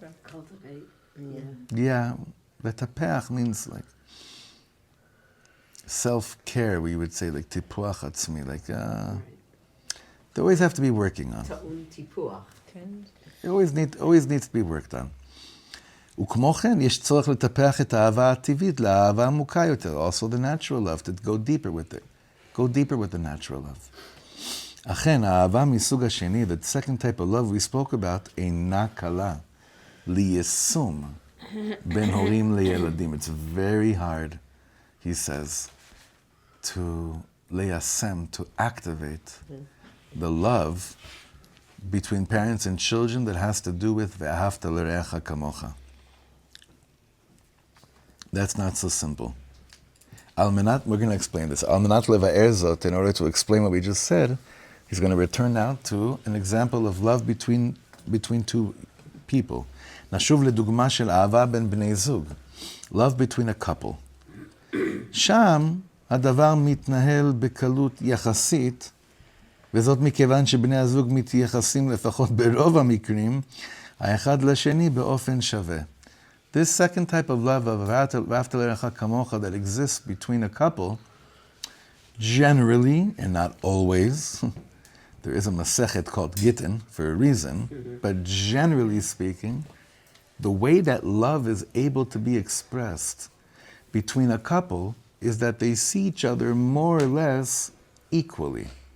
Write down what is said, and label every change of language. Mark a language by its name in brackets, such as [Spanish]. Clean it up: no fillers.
[English] Cultivate. Yeah, לטפח means like self-care, we would say, like [Hebrew] tipuach atzmi, [English] like they always have to be working on. [Hebrew] Ta'un tipuach. [English] It always needs to be worked on. [Hebrew] וכמו כן, יש צורך לטפח את האהבה הטבעית לאהבה עמוקה יותר. [English] Also the natural love, to go deeper with it. Go deeper with the natural love. [Hebrew] אכן, האהבה מסוג השני, [English] the second type of love we spoke about, [Hebrew] אינה קלה. ליישום בין הורים לילדים. [English] It's very hard, he says, to ליישם, to activate the love between parents and children that has to do with [Hebrew] ואהבת לרעך כמוך. [English] That's not so simple. We're going to explain this. [Hebrew] Al menat leva'er zot, [English] in order to explain what we just said, he's going to return now to an example of love between two people. [Hebrew] Nashuv ledugma shel ahava ben bnei zug. [English] Love between a couple. [Hebrew] Sham hadavar mitnahel bekalut yachasit, וזאת מכיוון שבני הזוג מתייחסים לפחות ברוב המקרים, האחד לשני באופן שווה. [English] This second type of love of [Hebrew] ואהבת לרעך כמוך [English] that exists between a couple, generally, and not always, there is a masechet called Gittin for a reason, but generally speaking, the way that love is able to be expressed between a couple is that they see each other more or less equally.